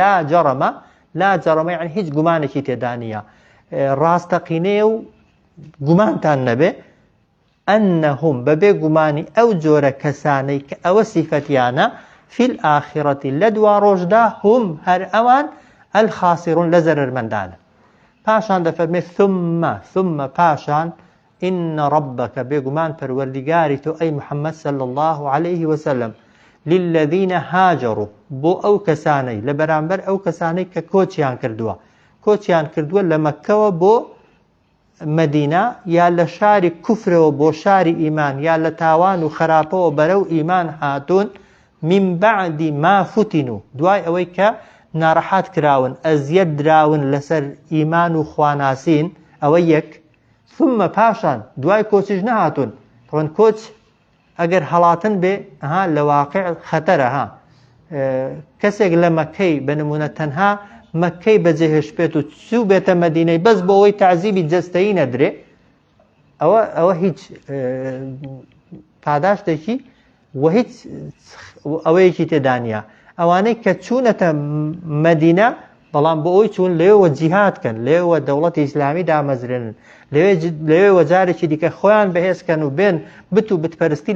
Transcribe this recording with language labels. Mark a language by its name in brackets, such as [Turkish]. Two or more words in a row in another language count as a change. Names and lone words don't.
[Arabic] لا جەڕەمە [Central Kurdish] یعنی هیچ گومانێکی تێدا نییە ڕاستەقینەیە و گومانتان نەبێ ئەنەهم بەبێ گومانی ئەو جۆرە کەسانەی کە ئەوە سیفەتیانە [Arabic] فی الآخرەتی [Central Kurdish] لە دوا ڕۆژدا هم هەر ئەوان الخاسرون لە زەرەرمەندانە پاشان دەفەرمێ ثم پاشان [Arabic] إن ربك [Central Kurdish] بێگومان پەروەردیگاری تۆ ئەی محەممەد [Arabic] صلی الله عليه وسلم للذين هاجروا [Central Kurdish] بۆ ئەو کەسانەی لە بەرامبەر ئەو کەسانەی کە کۆچیان کردووە لە مەککەوە بۆ مەدینە یا لە شاری کوفرەوە بۆ شاری ئیمان یا لە تاوان و خراپەوە بەرەو ئیمان هاتوون [Arabic] من بعد ما فتنوا [Central Kurdish] دوای ئەوەی کە ناڕەحات کراون ئەزیەت دراون لەسەر ئیمان و خواناسین ئەوە یەک ثم پاشان دوای کۆچیش نەهاتون ڕۆن کۆچ ئەگەر هەڵاتن بێ لە واقع خەتەرە کەسێک لە مەککەی بنمونە تەنها مەککەی بەجێهێش بێت و چوو بێتە مەدینەی بەس بۆ ئەوەی تەعزیبی جەستەیی نەدرێ ئەوە هیچ پاداشتێکی و هیچ ئەوەیەکی تێدانە ئەوانەی کە چوونەتە مەدینە بەڵام بۆ ئەوی چوون لێوە جیهادکەن لێوە دەوڵەتی ئیسلامی دامەزرێنن لێوێ وەجارێکی دیکە خۆیان بەهێزکەن و بێن بت و بتپەرستی